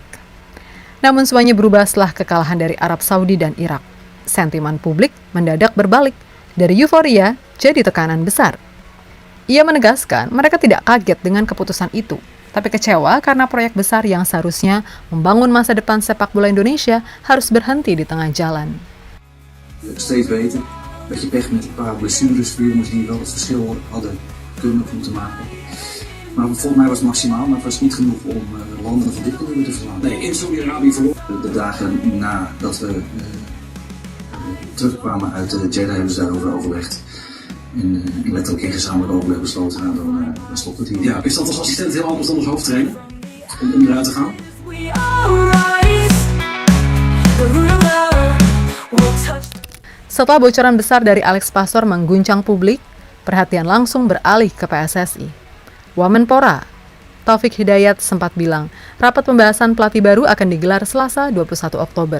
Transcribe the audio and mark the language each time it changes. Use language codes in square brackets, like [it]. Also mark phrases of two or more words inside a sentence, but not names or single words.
[id] Namun semuanya berubah setelah kekalahan dari Arab Saudi dan Irak. Sentimen publik mendadak berbalik dari euforia jadi tekanan besar. Ia menegaskan mereka tidak kaget dengan keputusan itu, tapi kecewa karena proyek besar yang seharusnya membangun masa depan sepak bola Indonesia harus berhenti di tengah jalan. [nl] Steeds beter. Beetje pech met een paar blessures voor jongens die wel het verschil hadden kunnen moeten maken. Maar volgens mij was het maximaal, maar het was niet genoeg om landen van dit kaliber te verslaan. Nee, in Saudi-Arabië verloor. De dagen nadat we terugkwamen uit Jeddah hebben ze daarover overlegd. En letterlijk in gezamenlijk overleg besloten, nou dan stopt het hier. Ja, is dat als assistent heel anders dan als hoofdtrainer? Om eruit te gaan? [id] Setelah bocoran besar dari Alex Pastoor mengguncang publik, perhatian langsung beralih ke PSSI. Wamenpora, Taufik Hidayat sempat bilang, rapat pembahasan pelatih baru akan digelar Selasa 21 Oktober.